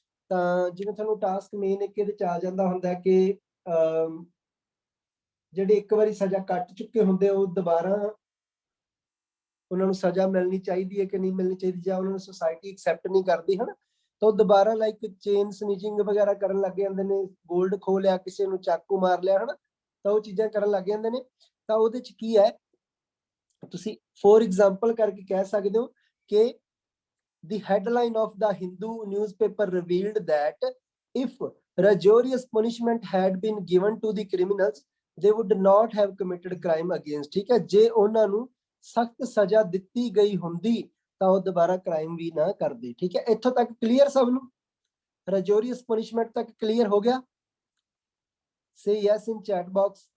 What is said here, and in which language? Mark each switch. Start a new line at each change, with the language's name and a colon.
Punjabi: ਤਾਂ ਜਿਵੇਂ ਤੁਹਾਨੂੰ ਟਾਸਕ ਮੇਨ ਇੱਕ ਇਹਦੇ ਚ ਆ ਜਾਂਦਾ ਹੁੰਦਾ ਕਿ ਜਿਹੜੇ ਇੱਕ ਵਾਰੀ ਸਜ਼ਾ ਕੱਟ ਚੁੱਕੇ ਹੁੰਦੇ ਉਹ ਦੁਬਾਰਾ ਉਹਨਾਂ ਨੂੰ ਸਜ਼ਾ ਮਿਲਣੀ ਚਾਹੀਦੀ ਹੈ ਕਿ ਨਹੀਂ ਮਿਲਣੀ ਚਾਹੀਦੀ, ਜਾਂ ਉਹਨਾਂ ਨੂੰ ਸੋਸਾਇਟੀ ਐਕਸੈਪਟ ਨਹੀਂ ਕਰਦੀ, ਹਨਾ। ਤਾਂ ਉਹ ਦੁਬਾਰਾ ਲਾਈਕ ਚੇਨ ਸਨੀਚਿੰਗ ਵਗੈਰਾ ਕਰਨ ਲੱਗ ਜਾਂਦੇ ਨੇ, ਗੋਲਡ ਖੋ ਲਿਆ, ਕਿਸੇ ਨੂੰ ਚਾਕੂ ਮਾਰ ਲਿਆ, ਹਨਾ। ਤਾਂ ਉਹ ਚੀਜ਼ਾਂ ਕਰਨ ਲੱਗ ਜਾਂਦੇ ਨੇ। ਤਾਂ ਉਹਦੇ ਚ ਕੀ ਹੈ, ਤੁਸੀਂ ਫੋਰ ਐਗਜ਼ਾਮਪਲ ਕਰਕੇ ਕਹਿ ਸਕਦੇ ਹੋ ਕਿ
English: the headline of the Hindu newspaper revealed that if rigorous punishment had been given to the criminals they would not have committed crime against,
Punjabi: ਠੀਕ ਹੈ। ਜੇ ਉਹਨਾਂ ਨੂੰ ਸਖਤ ਸਜ਼ਾ ਦਿੱਤੀ ਗਈ ਹੁੰਦੀ ਤਾਂ ਉਹ ਦੁਬਾਰਾ ਕ੍ਰਾਈਮ ਵੀ ਨਾ ਕਰਦੇ, ਠੀਕ ਹੈ। ਇੱਥੋਂ ਤੱਕ ਕਲੀਅਰ ਸਭ ਨੂੰ, rigorous punishment ਤੱਕ ਕਲੀਅਰ ਹੋ ਗਿਆ।
English: say yes in chat box।